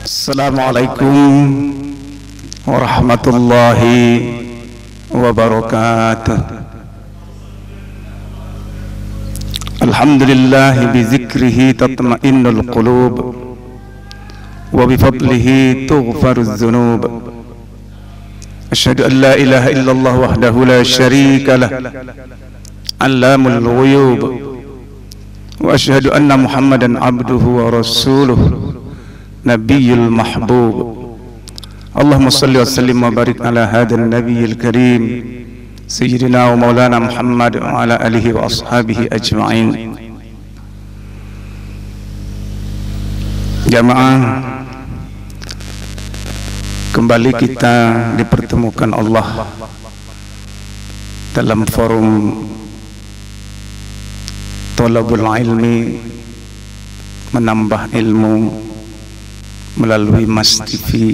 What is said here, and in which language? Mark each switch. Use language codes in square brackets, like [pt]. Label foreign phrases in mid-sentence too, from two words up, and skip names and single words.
[ar] السلام عليكم ورحمة الله وبركاته. الحمد لله بذكره تطمئن القلوب وبفضله تغفر الذنوب. أشهد أن لا إله إلا الله وحده لا شريك له علام الغيوب وأشهد أن محمدا عبده ورسوله النبي المحبوب. اللهم صل وسلم وبارك على هذا النبي الكريم سيدنا ومولانا محمد وعلى آله وأصحابه أجمعين. [id] Jamaah, kembali kita dipertemukan Allah dalam forum [ar] طلب العلم, [id] menambah ilmu melalui Mas TV.